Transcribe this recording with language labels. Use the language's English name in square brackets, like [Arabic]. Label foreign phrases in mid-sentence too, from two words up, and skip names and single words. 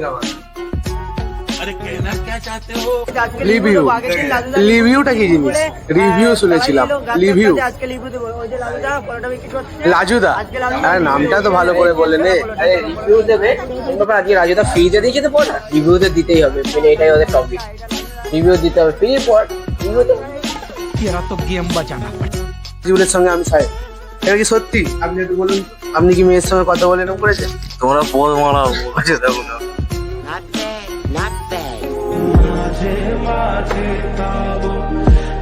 [Bangla] রিভিউটা কি জিনিস? রিভিউ শুনেছিলাম, রিভিউ রাজুদা, আরে নামটা তো ভালো করে বলে নে। আরে রিভিউ দেবে, তোমরা আজকে রাজুদা ফ্রিতে দিয়েছে তো পড়া, রিভিউতে দিতেই হবে, মানে এটাই ওদের টপিক। রিভিউ দিতে হবে, ফ্রি পড় রিভিউ দেবে। [Hindi] तेरा तो गेम बजाना पड़ेगा। [Bangla] রাজুদের সঙ্গে আমি সাহেব, এটা কি সত্যি? আপনি একটু বলুন, আপনি কি মেয়ের সঙ্গে কথা বলে এরকম করেছেন? তোমরা পোল মারাও আছে দেখো না। [English] Not bad.